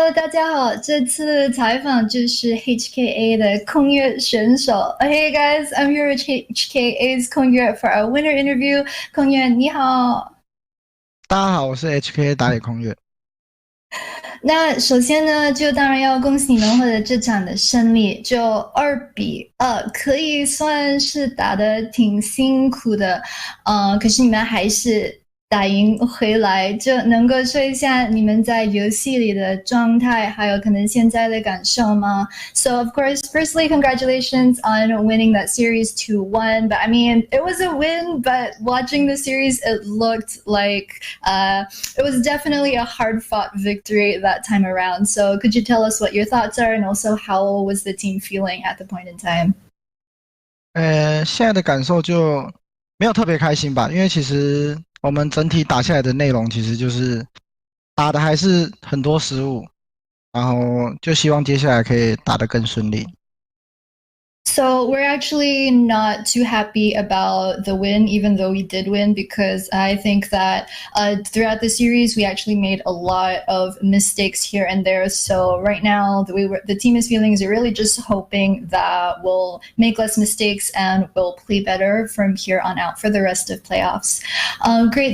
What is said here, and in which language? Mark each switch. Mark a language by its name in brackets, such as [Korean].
[Chinese] 家好，这次采访就是 HKA 的空乐选手。 [English] Hey guys, I'm here with HKA's 空乐 for our winner interview. [Chinese] 空乐你好。大家好，我是 HK 打野空乐。那首先呢，就当然要恭喜你们获得这场的胜利，就2-2，可以算是打得挺辛苦的，可是你们还是打赢回来，就能够说一下你们在游戏里的状态，还有可能现在的感受吗？ [English] So of course, firstly, congratulations on winning that series 2-1. But I mean, it was a win, but watching the series, it looked like it was definitely a hard-fought victory that time around. So could you tell us what your thoughts are, and also how was the team feeling at the point in time? [Chinese] 现在的感受就没有特别开心吧，因为其实我们整体打下来的内容其实就是打的还是很多失误，然后就希望接下来可以打得更顺利。 [English] So we're actually not too happy about the win, even though we did win, because I think that throughout the series we actually made a lot of mistakes here and there. So right now the team is feeling is really just hoping that we'll make less mistakes and we'll play better from here on out for the rest of playoffs. Great.